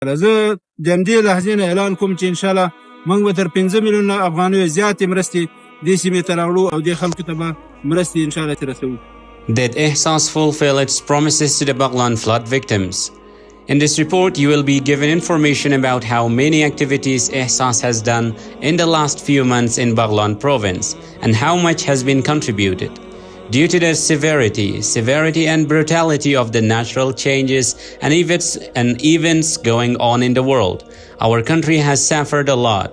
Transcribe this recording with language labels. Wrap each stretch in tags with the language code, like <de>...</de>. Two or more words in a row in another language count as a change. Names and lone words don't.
<ps>زه د همدې لحظې نه اعلان کوم چې انشاءالله موږ به تر 15 میلیونه افغانیو زیاتې مرستې دې سیمې ته راوړو او دې خلکو ته به مرستې انشاءالله چې رسوو.</ps> <en>Did Ehsas fulfill its promises to the Baghlan flood victims? In this report, you will be given information about how many activities Ehsas has done in the last few months in Baghlan province and how much has been contributed. Due to the severity and brutality of the natural changes and events going on in the world, our country has suffered a lot.</en>